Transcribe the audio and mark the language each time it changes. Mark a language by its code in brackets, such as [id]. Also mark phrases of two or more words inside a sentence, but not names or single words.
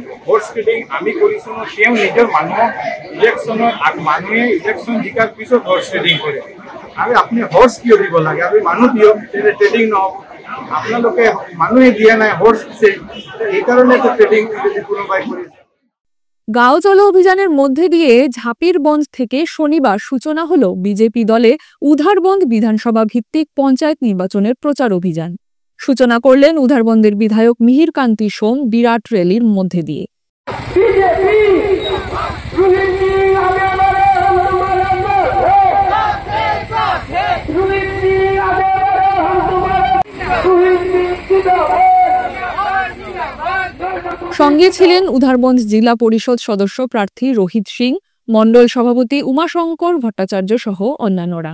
[en] horse trading [as] আমি কৰিছোঁ ন, তেওঁ নিজৰ মানুহক ইলেকশ্যনত মানুহে ইলেকশ্যন জিকাৰ পিছত [en] horse trading [as] কৰে। আৰু আপুনি হৰ্চ কিয় দিব লাগে? আপুনি মানুহ দিয়ক, তেতিয়া ট্ৰেডিং নহ'ব। আপোনালোকে মানুহে দিয়া নাই, হৰ্চ দিছে, এইকাৰণে ট্ৰেডিং কোনোবাই কৰিছে। [bn] গাঁও চলো অভিযানের মধ্যে দিয়ে ঝাপিরবন্দ থেকে শনিবার সূচনা হলো বিজেপি দলে উধারবন্দ বিধানসভা ভিত্তিক পঞ্চায়েত নির্বাচনের প্রচার অভিযান। সূচনা করলেন উধারবন্দের বিধায়ক মিহির কান্তি সোম বিরাট র্যালির মধ্যে দিয়ে। সঙ্গে ছিলেন উধারবন্দ জেলা পরিষদ সদস্য প্রার্থী রোহিত সিং, মণ্ডল সভাপতি উমাশঙ্কর ভট্টাচার্য সহ অন্যান্যরা।